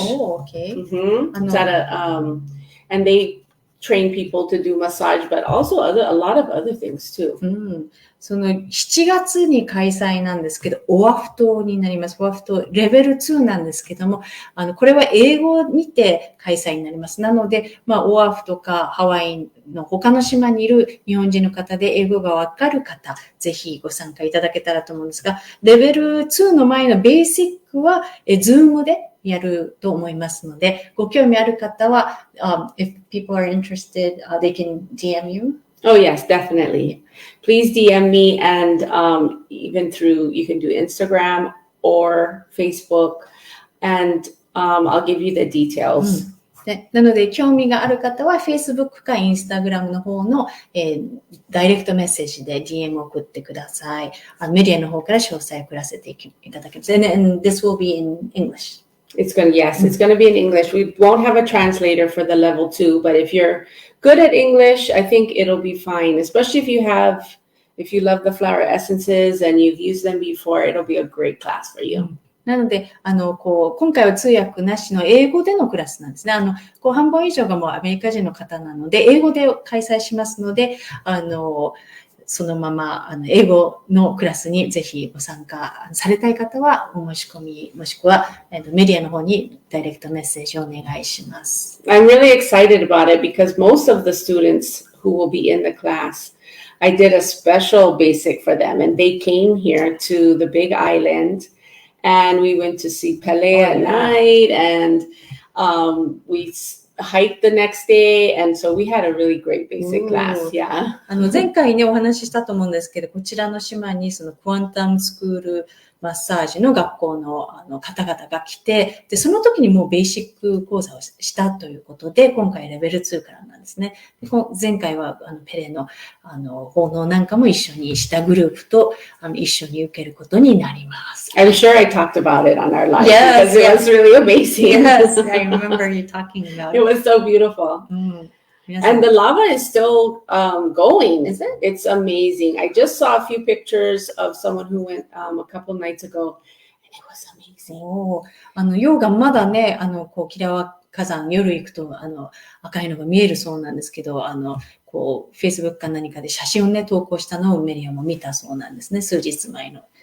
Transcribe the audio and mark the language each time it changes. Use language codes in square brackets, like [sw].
[en] Oh, okay. It's at and they train people to do massage, but also a lot of other things too. [ja] その7月に開催なんですけど、オアフ島になります。オアフ島レベル2なんですけども、これは英語にて開催になります。なので、オアフとかハワイの他の島にいる日本人の方で英語がわかる方、ぜひご参加いただけたらと思うんですが、レベル2の前のベーシックは、Zoom でやると思いますので、ご興味ある方は、 [en] if people are interested, they can DM you.Oh, yes, definitely. Please DM me and even through, you can do Instagram or Facebook and I'll give you the details. [ja] なので、興味がある方は Facebook か Instagram の方の、ダイレクトメッセージで DM を送ってください。メディアの方から詳細を送らせていただきます。 [en] And this will be in English. It's going to be in English. We won't have a translator for the level 2, but if you're good at English, I think it'll be fine, especially if you love the flower essences and you've used them before, it'll be a great class for you. [ja] なので、今回は通訳なしの英語でのクラスなんですね。半分以上がもうアメリカ人の方なので、英語で開催しますので、そのまま、英語のクラスにぜひご参加されたい方は、お申し込み、もしくは、メディアの方にダイレクトメッセージをお願いします。 [en] I'm really excited about it because most of the students who will be in the class, I did a special basic for them and they came here to the Big Island and we went to see Pele at night and we hiked the next day and so we had a really great basic class. Yeah. [ja] 前回ねお話ししたと思うんですけど、こちらの島にそのクワンタムスクールマッサージの学校の方々が来て、でその時にもうベーシック講座をしたということで、今回レベル2からなんですね。で前回はペレの奉納なんかも一緒にしたグループと一緒に受けることになります。 [en] I'm sure I talked about it on our live because it was really amazing. Yes, I remember you talking about it. It was so beautiful. And the lava is still going. Is it? It's amazing. I just saw a few pictures of someone who went a couple nights ago, and it was amazing. [ja] 溶岩まだね、キラワ火山、夜行くと、赤いのが見えるそうなんですけど、Facebook か何かで写真をね、投稿したのをメリアも見たそうなんですね、数日前の。